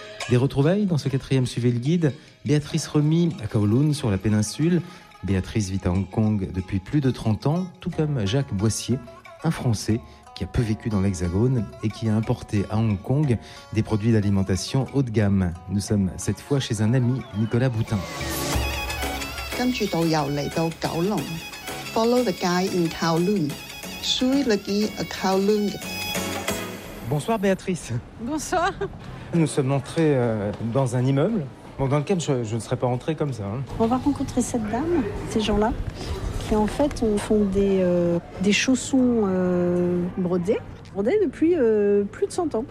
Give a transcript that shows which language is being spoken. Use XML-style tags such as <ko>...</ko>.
<fr>Des retrouvailles dans ce quatrième Suivez le guide. Béatrice Remy à Kowloon sur la péninsule. Béatrice vit à Hong Kong depuis plus de 30 ans, tout comme Jacques Boissier, un Français qui a peu vécu dans l'Hexagone et qui a importé à Hong Kong des produits d'alimentation haut de gamme. Nous sommes cette fois chez un ami, Nicolas Boutin.</fr> <en>Follow the guy in Kowloon.</en> <fr>Suivez le guide à Kowloon. Bonsoir Béatrice. Bonsoir. Nous sommes entrés dans un immeuble dans lequel je ne serais pas entrée comme ça. On va rencontrer cette dame, ces gens-là, qui en fait font des chaussons brodés depuis plus de 100 ans.</fr>